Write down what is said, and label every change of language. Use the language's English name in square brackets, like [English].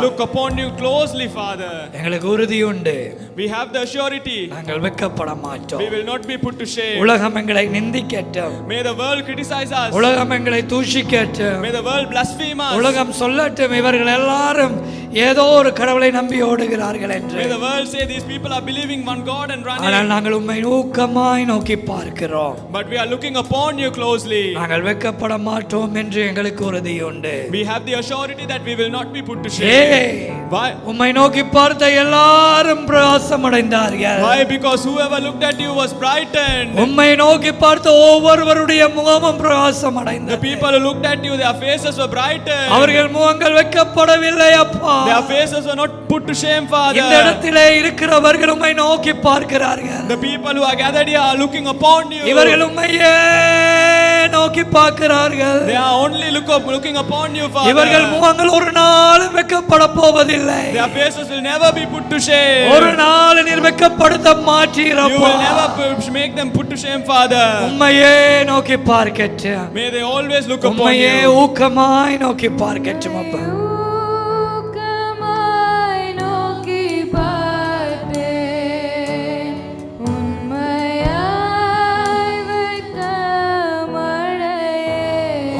[English] look upon you closely, Father. [Tamil] எங்களுக்கு உறுதி உண்டு, [English] We have the surety. [Tamil] நாங்கள் வெட்கப்பட மாட்டோம். [English] We will not be put to shame. [Tamil] உலகம் எங்களை நிந்திக்கட்டும், [English] May the world criticize us. [Tamil] உலகம் எங்களை தூஷிக்கட்டும், [English] May the world blaspheme us. [Tamil] உலகம் சொல்லட்டும் இவர்கள் எல்லாரும் ஏதோ ஒரு கடவுளை நம்பி ஓடுகிறார்கள் என்று. [English] May the world say these people are believing one God and [Tamil] ஆனால் [English] running. [Tamil] நாங்கள் உம்மை ஊக்கமாய் நோக்கி பார்க்கிறோம். [English] But we are looking upon you closely. [Tamil] நாங்கள் வெட்கப்பட மாட்டோம் என்று எங்களுக்கு உறுதி உண்டு. [English] We have the assurity that we will not be put to [Tamil] ஏய், [English] shame. Why? [Tamil] உம்மை நோக்கி பார்த்த எல்லாரும் பிரகாசம் அடைந்தார்கள். [English] Why? Because whoever looked at you was brightened. [Tamil] உம்மை நோக்கி பார்த்த ஒவ்வொருவருடைய முகமும் பிரகாசம் [English] The [Tamil] அடைந்தது. [English] people who looked at you, their faces were brightened. [Tamil] அவர்கள் முகங்கள் வெட்கப்படவில்லை அப்பா. [English] Their faces were not put to shame, [Tamil] இந்த [English] Father. [Tamil] இடத்திலே இருக்கிறவர்கள் உம்மை நோக்கி பார்க்கிறார்கள். [English] The people who are gathered here are looking upon you. [Tamil] இவர்கள் உம்மையே நோக்கி பார்க்கிறார்கள். [English] They are only looking upon you, [Tamil] இவர்கள் [English] Father. [Tamil] முகங்கள் ஒரு நாளும் வெட்கப்பட போவதில்லை. [English] Their faces will never be put to shame. [Tamil] ஒரு நாள் நீர் வெட்கப்படுத்த [English] You [Tamil] மாட்டீரப்பா. [English] will never make them put to shame, Father. [Tamil] உம்மையே நோக்கி பார்க்கட்டும். [English] May they always look upon [Tamil] உம்மையே [English] you. [Tamil] ஊக்கமாய் நோக்கி பார்க்கட்டும் அப்பா. ஊக்கமாய் நோக்கி பார்த்தேன், உண்மையாய் வெட்கமடையேன்.